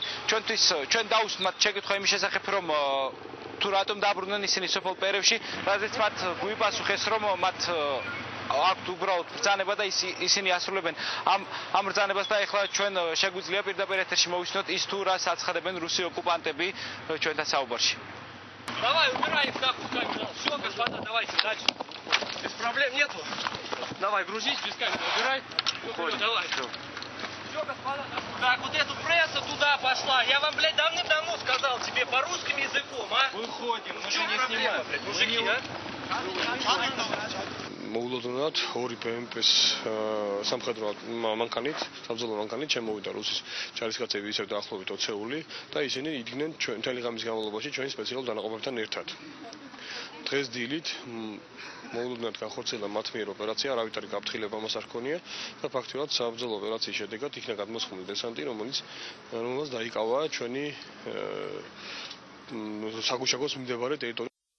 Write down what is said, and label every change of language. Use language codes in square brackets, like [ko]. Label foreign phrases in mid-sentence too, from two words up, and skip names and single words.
[ka] ჩვენ დაუსვთ შეკითხვა იმის შესახებ, რომ თუ რატომ დაბრუნდნენ ისინი სოფელ პერევში, რადგან მათ გვიპასუხეს, რომ მათ აქვთ უბრალოდ ბრძანება და ისინი ასრულებენ ამ ბრძანებას და ეხლა ჩვენ შეგვიძლია პირდაპირ ეთერში მოვისმინოთ ის თუ რას აცხადებენ რუსი ოკუპანტები ჩვენთან საუბარში. [ru] Давай, убирай их нахуй камеру. Все, господа, давайте дальше. Без проблем нету. Давай, грузись без камеры, убирай. Уходим. Давай. Все, господа. Так, вот эту пресса туда пошла. Я вам, блядь, давным-давно сказал тебе по русским языком, а? Выходим, мы же не проблема, блядь, мужики, а? [ka] მოულოდნელად ორი BMP-ს სამხედრო მანქანით, საბრძოლო მანქანით შემოვიდა რუსის ჯარისკაცები ისევ დაახლოებით 20-ეული და ისინი იდგნენ მთელი ღამის განმავლობაში ჩვენი სპეციალურ დანაყოფებთან ერთად. დღეს დილით მოულოდნელად განხორციელდა მათ მიერ ოპერაცია, არავითარი გაფრთხილება მას არ ჰქონია და ფაქტობრივად საბრძოლო ოპერაციის შედეგად იქნა გადმოსხმული დესანტი, რომელიც დაიკავა ჩვენი საგუშაგოს მიმდებარე ტერიტორია.